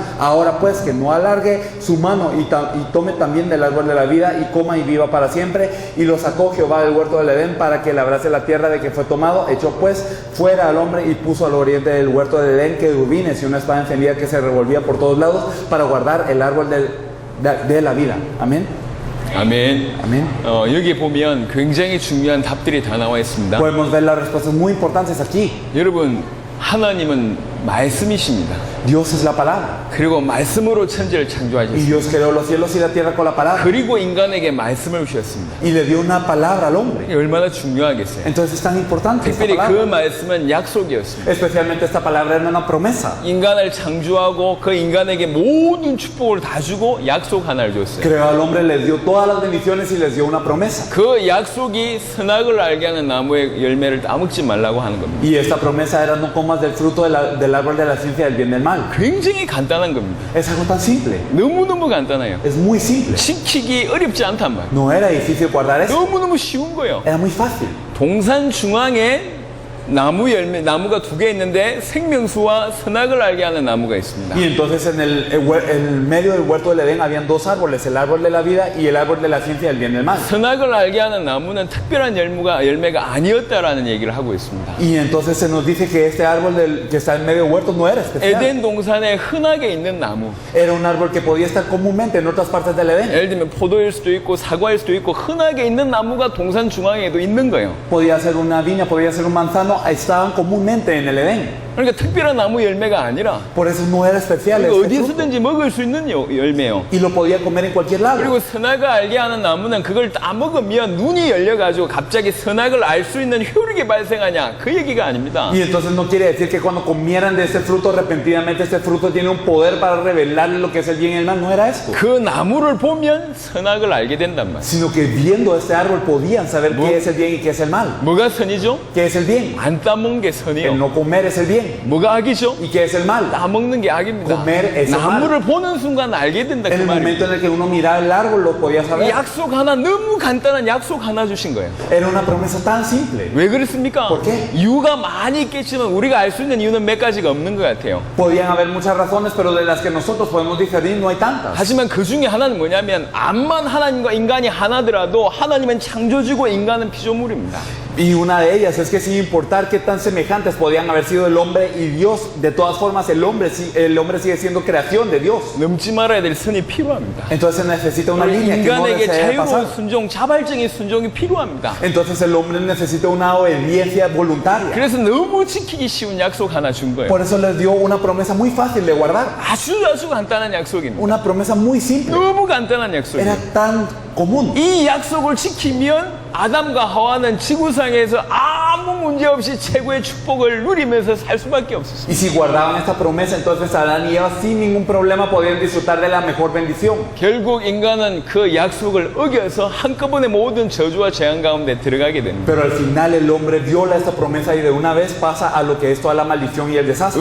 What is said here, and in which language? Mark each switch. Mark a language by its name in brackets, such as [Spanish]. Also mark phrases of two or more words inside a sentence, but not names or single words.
[Spanish] Ahora pues que no alargue su mano y tome también del árbol de la vida y coma y viva para siempre. Y lo sacó Jehová del huerto del Edén para que labrase la tierra de que fue tomado. Echó pues fuera al hombre y puso al oriente del huerto del Edén querubines y una espada encendida que se revolvía por todos lados para guardar el árbol de la vida. Amén. [Korean] 아멘. 아멘. 여기 보면 굉장히 중요한 답들이 다 나와 있습니다. [Spanish] Podemos ver las respuestas muy importantes aquí. [Korean] 여러분, 하나님은 말씀이십니다. [Spanish] Dios es la palabra. [Korean] 그리고 말씀으로 천지를 [Spanish] Y [Korean] 창조하셨습니다. [Spanish] Dios creó los cielos y la tierra con la palabra. [Korean] 그리고 인간에게 말씀을 주셨습니다. [Spanish] Y le dio una palabra al hombre. [Korean] 이게 얼마나 중요하겠어요. [Spanish] Entonces es tan importante esta [Korean] 특별히 그 [Spanish] palabra. [Korean] 말씀은 약속이었습니다. [Spanish] Especialmente esta palabra era una promesa. [Korean] 인간을 창조하고 그 인간에게 모든 축복을 다 주고 약속 하나를 줬어요. [Spanish] Creó al hombre, les dio todas las bendiciones y les dio una promesa. [Korean] 그 약속이 선악을 알게 하는 나무의 열매를 따먹지 말라고 하는 겁니다. [Spanish] Y esta promesa era: no comas del fruto del árbol de la ciencia del bien y del mal. [Korean] 굉장히 간단한 겁니다. [Spanish] Es algo tan simple. [Korean] 너무너무 간단해요. [Spanish] Es muy simple. [Korean] 지키기 어렵지 않단 말이에요. [Spanish] No era difícil guardar eso. [Korean] 너무너무 쉬운 거예요. [Spanish] Era muy fácil. [Korean] 동산 중앙에 나무가 두 개 있는데 생명수와 선악을 알게 하는 나무가 있습니다. [Spanish] Y entonces en el medio del huerto del Edén habían dos árboles: el árbol de la vida y el árbol de la ciencia del bien y del mal. [Korean] 선악을 알게 하는 나무는 특별한 열매가 아니었다라는 얘기를 하고 있습니다. [Spanish] Y entonces se nos dice que este árbol que está en medio del huerto no era especial. [Korean] 에덴 동산에 흔하게 있는 나무. [Spanish] Era un árbol que podía estar comúnmente en otras partes del Edén. [Korean] 예를 들면 포도일 수도 있고 사과일 수도 있고 흔하게 있는 나무가 동산 중앙에도 있는 거예요. [Spanish] Podía ser una viña, podía ser un manzano, estaban comúnmente en el Edén. [Korean] 그러니까 특별한 나무 열매가 아니라 [Spanish] Por eso no era especial [Korean] 그리고 [Spanish] este fruto. [Korean] 어디서든지 먹을 수 있는 열매요. [Spanish] Y lo podía comer en cualquier lado. [Korean] 그리고 선악을 알게 하는 나무는 그걸 다 먹으면 눈이 열려가지고 갑자기 선악을 알 수 있는 효력이 발생하냐, 그 얘기가 아닙니다. [Spanish] Y entonces no quiere decir que cuando comieran de este fruto repentinamente este fruto tiene un poder para revelarle lo que es el bien y el mal. No era esto. [Korean] 그 나무를 보면 선악을 알게 된단 말이에요. [Spanish] Sino que viendo este árbol podían saber qué es el bien y qué es el mal. [Korean] 뭐가 선이죠? [Spanish] ¿Qué es el bien? [Korean] 안 따먹는 게 [Spanish] El [Korean] 선이요. [Spanish] no comer es el bien. [Korean] 뭐가 악이죠? [Spanish] ¿Y qué es el mal? [Korean] 따먹는 게 악입니다. [Spanish] Comer es el mal. [Korean] 나무를 보는 순간 알게 된다, [Spanish] En [Korean] 그 [Spanish] el momento [Korean] 말입니다. [Spanish] en el que uno miraba el árbol lo podía saber. [Korean] 약속 하나, 너무 간단한 약속 하나 주신 거예요. [Spanish] Era una promesa tan simple. [Korean] 왜 그렇습니까? [Spanish] ¿Por qué? [Korean] 이유가 많이 있겠지만 우리가 알 수 있는 이유는 몇 가지가 없는 것 같아요. [Spanish] Podían haber muchas razones, pero de las que nosotros podemos diferir no hay tantas. [Korean] 하지만 그 중에 하나는 뭐냐면 암만 하나님과 인간이 하나더라도 하나님은 창조주고 인간은 피조물입니다. [Spanish] Y una de ellas es que sin importar qué tan semejantes podían haber sido el hombre y Dios, de todas formas el hombre sigue siendo creación de Dios. [Korean] 넘지 말아야 될 선이 필요합니다. [Spanish] Entonces necesita una línea que no [Korean] 인간에게 [Spanish] desea [Korean] 자유로운 [Spanish] pasar. [Korean] 순종, 자발적인 순종이 필요합니다. [Spanish] Entonces el hombre necesita una obediencia voluntaria. [Korean] 그래서 너무 지키기 쉬운 약속 하나 준 거예요. [Spanish] Por eso les dio una promesa muy fácil de guardar. [Korean] 아주 간단한 약속입니다. [Spanish] Una promesa muy simple. [Korean] 너무 간단한 약속이에요. [Spanish] Era tan común. [Korean] 이 약속을 지키면 아담과 하와는 지구상에서 아무 문제 없이 최고의 축복을 누리면서 살 수밖에 없었습니다. [Spanish] Y si guardaban esta promesa, entonces Adán y Eva sin ningún problema podían disfrutar de la mejor bendición. [Korean] 결국 인간은 그 약속을 어겨서 한꺼번에 모든 저주와 재앙 가운데 들어가게 됩니다. [Spanish] Pero al final el hombre viola esta promesa y de una vez pasa a lo que es toda la maldición y el desastre.